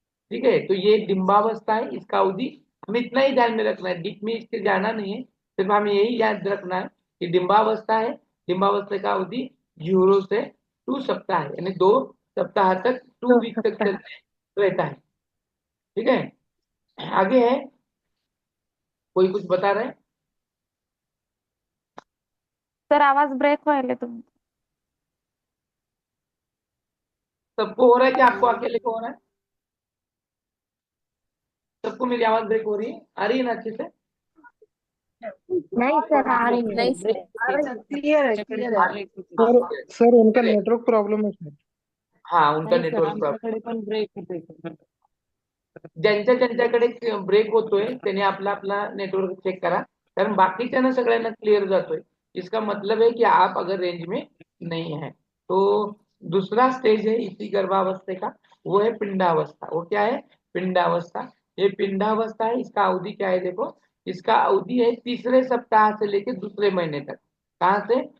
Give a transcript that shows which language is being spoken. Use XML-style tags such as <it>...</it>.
<hi>ठीक है, तो ये डिंबावस्था है। इसका अवधि हमें इतना ही ध्यान में रखना है, डीप में इसके जाना नहीं है, सिर्फ हमें यही याद रखना है कि डिंबावस्था है। डिंबावस्था का अवधि 0 से 2 सप्ताह है, यानी 2 सप्ताह तक, 2 वीक तक चलते रहता है। ठीक है, आगे है, कोई कुछ बता रहे हैं?</hi> <mr>सर आवाज ब्रेक व्हायले तुमचा.</mr> <hi>सबको हो रहा है कि आपको अकेले को हो रहा है? सबको मेरी आवाज ब्रेक हो रही है? आ रही है ना अच्छे से? नहीं सर आ रही है। नहीं सर, क्लियर है, क्लियर है।</hi> <mr>ब्रेक होते. सर</mr> <hi>हाँ, सर उनका नेटवर्क प्रॉब्लम है सर। हाँ, उनका</hi> <mr>नाही सर, नेटवर्क प्रॉब्लेम। आमच्याकडे पण ब्रेक होते. ज्यांच्या ज्यांच्याकडे ब्रेक होतोय त्याने आपला आपला नेटवर्क चेक करा, कारण बाकीच्यांना सगळ्यांना क्लिअर जातोय।</mr> <hi>इसका मतलब है कि आप अगर रेंज में नहीं है तो दूसरा स्टेज है इसी गर्भावस्था का, वो है पिंडावस्था। वो क्या है? पिंडावस्था। ये पिंडावस्था है, इसका अवधि क्या है देखो, इसका अवधि है तीसरे सप्ताह से लेके दूसरे महीने तक। कहाँ से?</hi>